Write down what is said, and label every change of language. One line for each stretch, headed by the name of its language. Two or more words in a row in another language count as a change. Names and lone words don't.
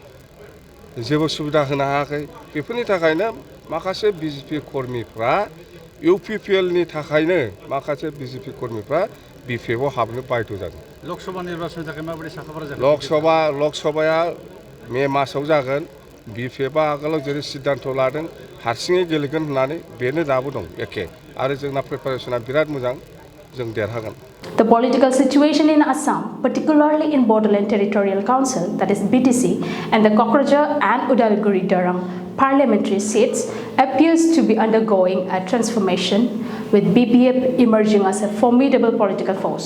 Bodo: जेबो सुबिदा होनो हायाखै बेफोरनि थाखायनो माखासे बिजेपि कर्मिफ्रा इउपिपिएलनि थाखायनो माखासे बिजेपि कर्मिफ्रा बिपिएफआव हाबनो बायद' जादों लकसभा निर्बाचननि थाखाय माबायदि साखाफारा जागोन लकसभाया मे मासाव जागोन बिपिएफआ आगोलाव जेरै सिद्धान्त लादों हारसिङै गेलेगोन होननानै बेनो दाबो दं एखे आरो जोंना प्रिपारेसना बिराद मोजां जों देरहागोन
English: The political situation in Assam, particularly in Bodoland Territorial Council, that is BTC, and the Kokrajhar and Udalguri parliamentary seats appears to be undergoing a transformation, with BPF emerging as a formidable political force.